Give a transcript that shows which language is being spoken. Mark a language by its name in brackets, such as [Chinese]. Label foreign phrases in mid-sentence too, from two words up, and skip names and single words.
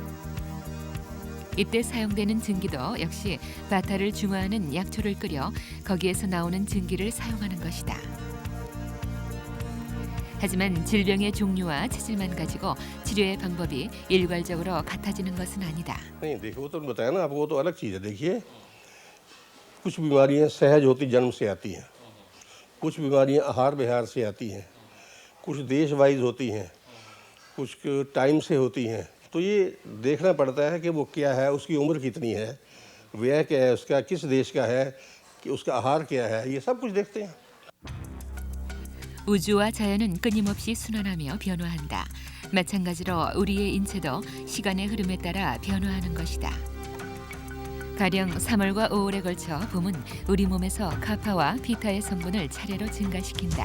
[Korean] 이때 사용되는 증기도 역시 바타를 중화하는 약초를 끓여 거기에서 나오는 증기를 사용하는 것이다. 하지만 질병의 종류와 체질만 가지고 치료의 방법이 일괄적으로 같아지는 것은 아니다. [Hindi] नहीं देखो वो तो बताया ना आपको, वो तो अलग चीज़ है। देखिए कुछ बीमारियां सहज होती जन्म से आती हैं, कुछ बीमारियां आहार विहार से आती हैं, कुछ देश वाइज होती हैं, कुछ टाइम से होती हैं। तो ये देखना पड़ता है कि वो क्या है, उसकी उम्र कितनी है, व्यय क्या है उसका, किस देश का है, कि उसका आहार क्या है, ये सब कुछ देखते हैं। [Korean] 우주와 자연은 끊임없이 순환하며 변화한다. 마찬가지로 우리의 인체도 시간의 흐름에 따라 변화하는 것이다. 가령 3월과 5월에 걸쳐 봄은 우리 몸에서 카파와 피타의 성분을 차례로 증가시킨다.